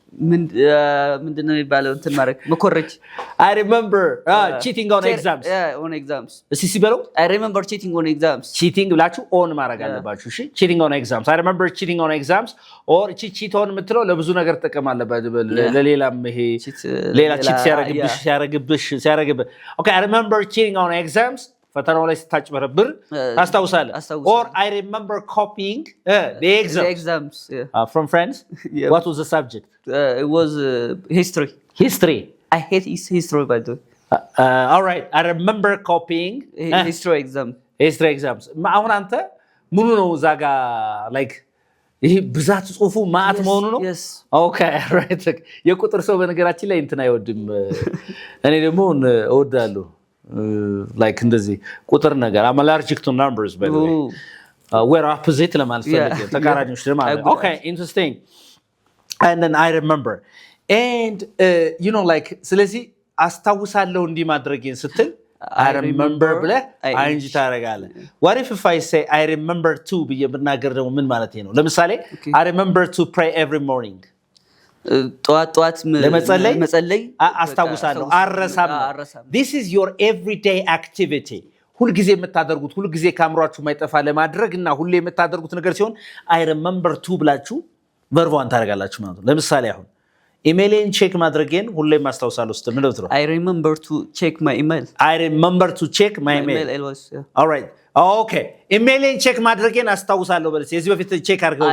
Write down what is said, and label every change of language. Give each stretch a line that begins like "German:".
Amharic: ምንድነው የሚባለው እንትን ማድረግ መኮረጅ
English: I remember cheating on exams on exams
Amharic: እስቲ ሲበለው
English: I remember cheating on exams cheating
Amharic: ብላችሁ on ማድረግ አለባችሁ እሺ
English: cheating on exams I remember cheating on exams or cheat on የምትለው ለብዙ ነገር ተጠቀማለበት ለሌላም ይሄ ሌላ cheat ሲያረግብሽ okay I remember cheating on exams
Amharic: ፈተናው ላይ ስታጭበረብር ታስታውሳለህ
English: or I remember copying the exams from friends what was the subject it was history I hate history by the way all right I remember copying history
Amharic: exams አሁን አንተ ምኑ ነው ዛጋ like ይሄ ብዛት ጽሁፉ ማአት መሆኑ ነው
English: okay right
Amharic: የቁጥር ሰው በነገራችን ላይ እንትን አይወድም እኔ ደግሞ እወዳለሁ
English: like እንደዚህ ቁጥር ነገር I'm allergic to numbers by the way we're opposite
Amharic: ለማለት ፈልጌ ተቃራኒዎች ለማለት
English: okay interesting and then I remember and you know like
Amharic: ስለዚህ አስታውሳለሁ እንዲ ማድረግን ስትል
English: I remember ብለህ ing ታረጋለህ what if I say I remember to ብዬ ብናገር ደግሞ ምን ማለት ነው ለምሳሌ I remember to pray every morning
Amharic: ጧት ለመጸለይ አስታውሳለሁ አረሳም
English: this is your everyday activity
Amharic: ሁሉ ጊዜ የምታደርጉት ሁሉ ጊዜ ካምሯችሁ ማይጠፋ ለማድረግና ሁሉ የምታደርጉት ነገር ሲሆን
English: I remember to
Amharic: ብላችሁ ቨርቧን ታረጋላችሁ ማለት ነው ለምሳሌ አሁን ኢሜይልን ቼክ ማድረግን ሁሉ ማስታውሳለሁ ስትል ምን ልትለው
English: I remember to check my email I remember to check my email all right okay
Amharic: ኢሜይልን ቼክ ማድረግን አስታውሳለሁ በለስ የዚህ በፊት ቼክ አድርገው